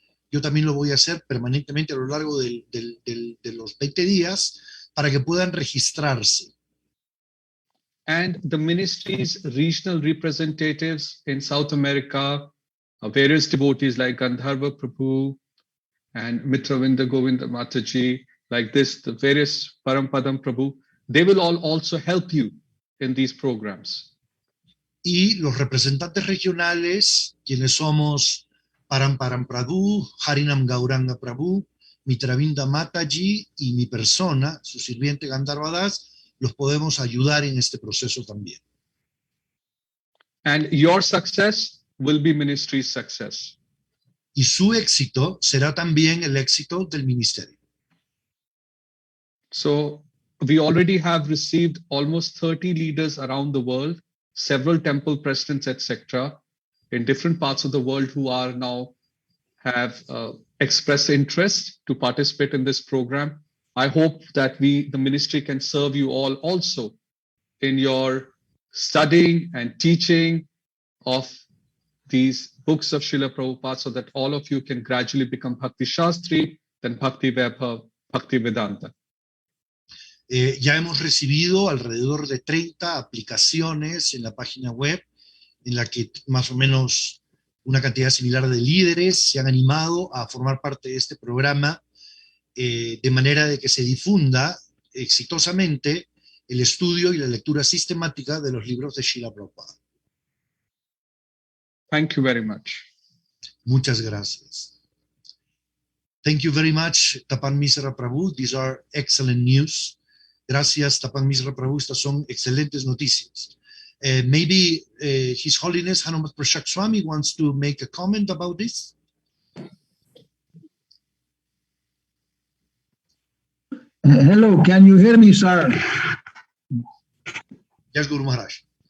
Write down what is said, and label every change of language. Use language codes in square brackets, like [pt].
[es] Yo también lo voy a hacer permanentemente a lo largo de los 20 días para que puedan registrarse. [en] And the ministry's regional representatives in South America, various devotees like Gandharva Prabhu and Mitravinda Govinda Mataji, like this, the various Parampadam Prabhu, they will all also help you in these programs. [es] Y los representantes regionales, quienes somos Paramparam Prabhu, Harinam Gauranga Prabhu, Mitravinda Mataji y mi persona, su sirviente Gandharva Das, los podemos ayudar en este proceso también. [en] And your success will be ministry's success. [es] Y su éxito será también el éxito del ministerio. [en] So we already have received almost 30 leaders around the world, several temple presidents, etc., in different parts of the world who are now have expressed interest to participate in this program. I hope that the ministry can serve you all also in your studying and teaching of these books of Srila Prabhupada so that all of you can gradually become Bhakti Shastri, then Bhakti Vaibhav, Bhakti Vedanta. [es] Ya hemos recibido alrededor de 30 aplicaciones en la página web, en la que más o menos una cantidad similar de líderes se han animado a formar parte de este programa, de manera de que se difunda exitosamente el estudio y la lectura sistemática de los libros de Srila Prabhupada. [en] Thank you very much. [es] Muchas gracias. [en] Thank you very much, Tapan Misra Prabhu. These are excellent news. [es] Gracias, Tapan Misra Prabhu. Estas son excelentes noticias. [en] Maybe His Holiness Hanumat Prashak Swami wants to make a comment about this. Hello, can you hear me, sir? Yes, Guru Maharaj.